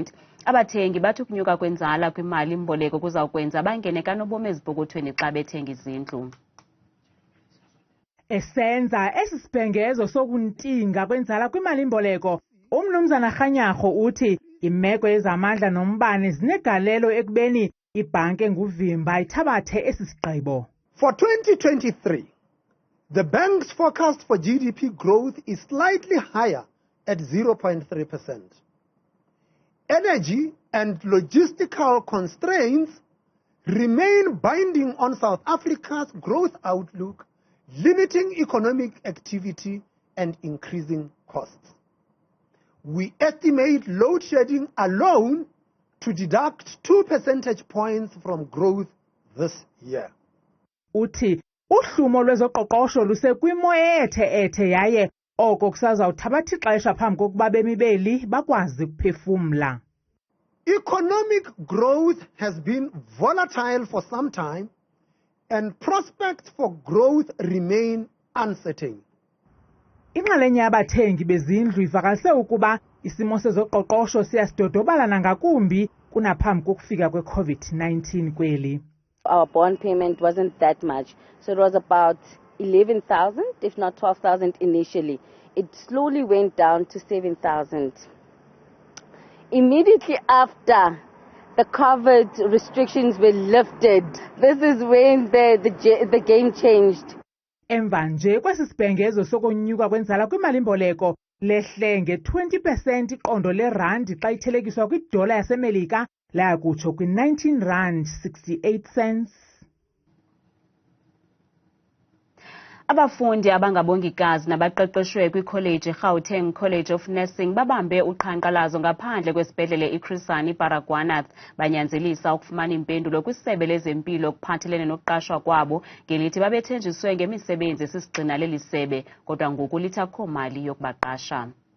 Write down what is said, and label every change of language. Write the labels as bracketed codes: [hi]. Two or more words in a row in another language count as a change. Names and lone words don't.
[xh] Abathengi bathi ukunyuka kwenzala kwimali-mboleko kuzawukwenza bangene kanobom ezipokothweni xa bethenga izindlu. Esenza esi sibhengezo sokuntinga kwenzala kwimali-mboleko, umnumzana Qqirha uthi imeko ezamandla nombane zinegalelo ekubeni ibhanki enguvimba ithabathe esi sigqibo. [en] For 2023, the bank's forecast for GDP growth is slightly higher at 0.3%. Energy and logistical constraints remain binding on South Africa's growth outlook, limiting economic activity and increasing costs. We estimate load shedding alone to deduct 2 percentage points from growth this year. [xh] Uthi uhlumo lwezoqoqosho lusekwimo ethe yaye oko kusazawuthabatha ixesha phambi kokuba bemibeli bakwazi ukuphefumla. [en] Economic growth has been volatile for some time and prospects for growth remain uncertain. [xh] Inxalenye yabathengi bezindlu ivakalise ukuba isimo sezoqoqosho siyasidodobala nangakumbi kunaphambi kokufika kwe-COVID-19 kweli. [en] Our bond payment wasn't that much, so it was about 11,000, if not 12,000 initially. It slowly went down to 7,000. Immediately after the COVID restrictions were lifted, this is when the game changed. [xh] Emva nje kwesi sibhengezo sokonyuka kwenzala kwimali-mboleko lehle nge-20% iqondo lerandi xa ithelekiswa kwidola yasemelika layakutsho kwi-19.68 . Abafundi abangabongikazi nabaqeqeshwe kwikholeji Gauteng College of Nursing babambe uqhankqalazo ngaphandle kwesibhedlele i-Qqirha Magudumana banyanzelisa ukufumana impendulo kwisebe lezempilo kuphathelene nokuqashwa kwabo ngelithi babethenjiswe ngemisebenzi esisigxina leli sebe kodwa ngoku lithi akho mali yokubaqasha.